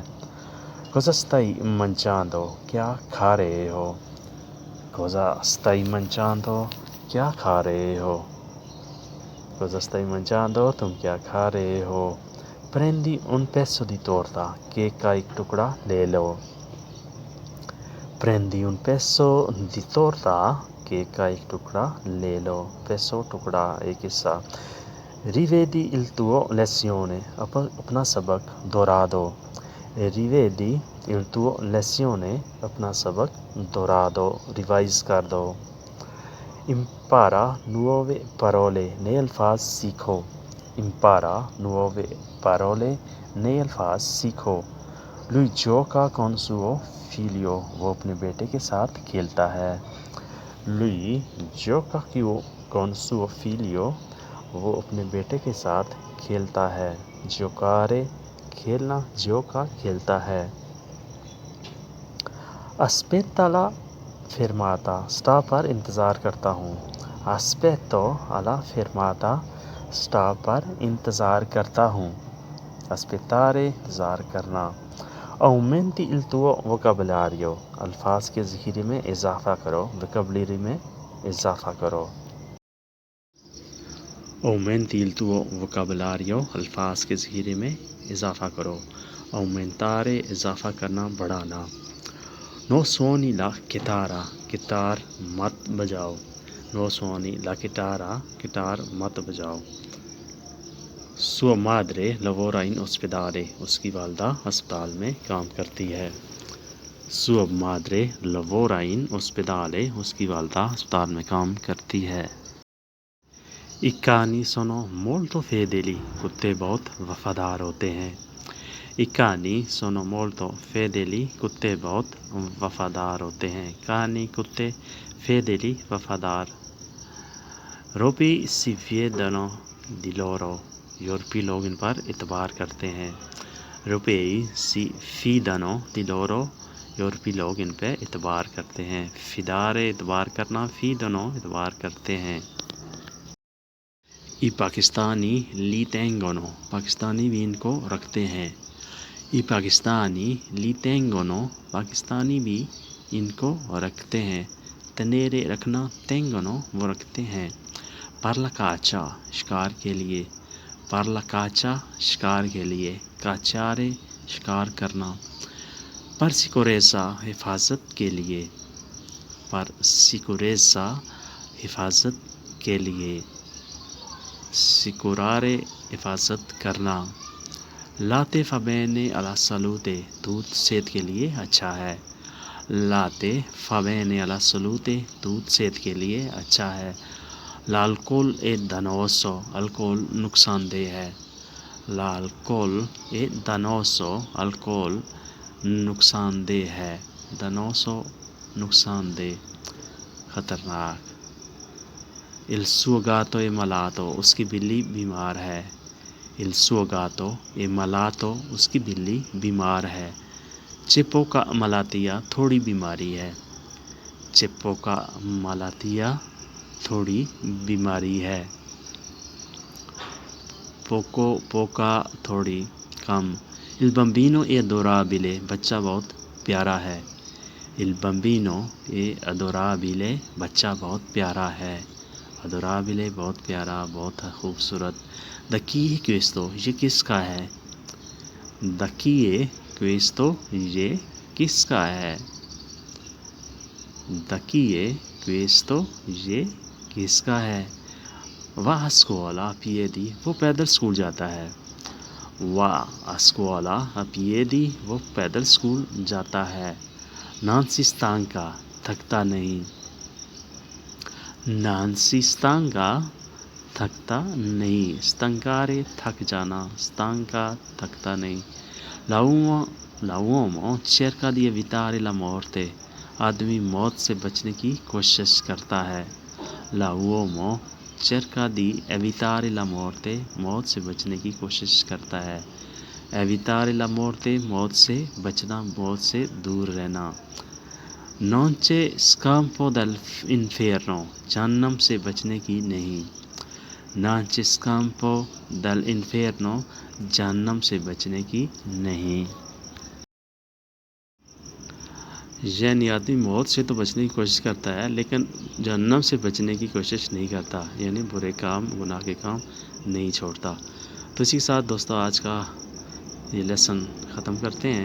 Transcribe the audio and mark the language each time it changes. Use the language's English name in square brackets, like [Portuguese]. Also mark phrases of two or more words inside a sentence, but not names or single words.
[Italian] cosa stai mangiando [Urdu] کیا کھا رہے ہو، [Italian] cosa stai mangiando [Urdu] کیا کھا رہے ہو، [Italian] cosa stai mangiando [Urdu] تم کیا کھا رہے ہو۔ [Italian] prendi un pezzo di torta [Urdu] کیک کا ایک ٹکڑا لے لو، [Italian] prendi un pezzo di torta [Urdu] کیک کا ایک ٹکڑا لے لو، پیسو ٹکڑا ایک حصہ۔ [Italian] rivedi il tuo lezione [Urdu] اپنا سبق دہرا دو، [Italian] rivedi il tuo lezione [Urdu] اپنا سبق دہرا دو، ریوائز کر دو۔ [Italian] impara nuove parole [Urdu] نئے الفاظ سیکھو، [Italian] impara nuove parole [Urdu] نئے الفاظ سیکھو۔ [Italian] lui gioca con suo figlio [Urdu] وہ اپنے بیٹے کے ساتھ کھیلتا ہے، [Italian] lui gioca con suo figlio [Urdu] وہ اپنے بیٹے کے ساتھ کھیلتا ہے، giocare کھیلنا، gioca کھیلتا ہے۔ [Italian] aspetta la fermata [Urdu] سٹاپ پر انتظار کرتا ہوں، [Italian] aspetto alla fermata [Urdu] سٹاپ پر انتظار کرتا ہوں، aspettare انتظار کرنا۔ [Italian] aumenti il tuo vocabolario [Urdu] الفاظ کے ذخیرے میں اضافہ کرو، vocabulary میں اضافہ کرو۔ [Italian] aumenti il tuo vocabolario [Urdu] الفاظ کے ذخیرے میں اضافہ کرو، aumentare اضافہ کرنا، بڑھانا۔ [Italian] no suoni la chitarra [Urdu] گٹار مت بجاؤ، [Italian] no suoni la chitarra [Urdu] گٹار مت بجاؤ۔ [Italian] sua madre lavora in ospedale [Urdu] اس کی والدہ ہسپتال میں کام کرتی ہے، [Italian] sua madre lavora in ospedale [Urdu] اس کی والدہ ہسپتال میں کام کرتی ہے۔ [Italian] i cani sono molto fedeli [Urdu] کتے بہت وفادار ہوتے ہیں، [Italian] i cani sono molto fedeli [Urdu] کتے بہت وفادار ہوتے ہیں، [Italian] cani کتے، fedeli وفادار۔ europei si fidano di loro [Urdu] یورپی لوگ ان پر اعتبار کرتے ہیں، [Italian] europei si fidano di loro [Urdu] یورپی لوگ ان پہ اعتبار کرتے ہیں، فدارے اعتبار کرنا، fidano اعتبار کرتے ہیں۔ [Italian] i pakistani li tengono [Urdu] پاکستانی بھی ان کو رکھتے ہیں، [Italian] i pakistani li tengono [Urdu] پاکستانی بھی ان کو رکھتے ہیں، tenere رکھنا، tengono وہ رکھتے ہیں۔ [Italian] per la caccia [Urdu] شکار کے لیے، [Italian] per la caccia [Urdu] شکار کے لیے، cacciare شکار کرنا۔ [Italian] per sicurezza [Urdu] حفاظت کے لیے، [Italian] per sicurezza [Urdu] حفاظت کے لیے، sicurare حفاظت کرنا۔ [Italian] latte fa bene alla salute [Urdu] دودھ صحت کے لیے اچھا ہے، [Italian] latte fa bene alla salute [Urdu] دودھ صحت کے لیے اچھا ہے۔ [Italian] l'alcol è dannoso [Urdu] الکول نقصان دہ ہے، [Italian] l'alcol è dannoso [Urdu] الکول نقصان دہ ہے، dannoso نقصان دہ، خطرناک۔ [Italian] il suo gatto è malato [Urdu] اس کی بلی بیمار ہے، [Italian] il suo gatto è malato [Urdu] اس کی بلی بیمار ہے۔ [Italian] c'è poca malattia [Urdu] تھوڑی بیماری ہے، [Italian] c'è poca malattia [Urdu] تھوڑی بیماری ہے۔ [Italian] poco poca [Urdu] تھوڑی، کم۔ [Italian] il bambino è adorabile [Urdu] بچہ بہت پیارا ہے، [Italian] il bambino è adorabile [Urdu] بچہ بہت پیارا ہے، adorabile بہت پیارا، بہت خوبصورت۔ [Italian] da chi è questo [Urdu] یہ کس کا ہے، [Italian] da chi è questo [Urdu] یہ کس کا ہے، [Italian] da chi è questo [Urdu] یہ کس کا ہے۔ [Italian] va a scuola a piedi [Urdu] وہ پیدل اسکول جاتا ہے، [Italian] va a scuola a piedi, [Urdu] وہ پیدل اسکول جاتا ہے. [Italian] non si stanca, [Urdu] تھکتا نہیں. [Italian] non si stanca, [Urdu] تھکتا نہیں. stancare تھک جانا, stanca تھکتا نہیں. [Italian] l'uomo cerca di evitare la morte, [Urdu] آدمی موت سے بچنے کی کوشش کرتا ہے. [Italian] l'uomo cerca di evitare la morte, [Urdu] موت سے بچنے کی کوشش کرتا ہے. [Italian] evitare la morte [Urdu] موت سے بچنا, موت سے دور رہنا. [Italian] non c'è scampo dall'inferno, [Urdu] جہنم سے بچنے کی نہیں. [Italian] non c'è scampo dall'inferno, [Urdu] جہنم سے بچنے کی نہیں. یعنی آدمی موت سے تو بچنے کی کوشش کرتا ہے لیکن جہنم سے بچنے کی کوشش نہیں کرتا, یعنی برے کام, گناہ کے کام نہیں چھوڑتا. تو اسی کے ساتھ دوستو آج کا یہ لیسن ختم کرتے ہیں.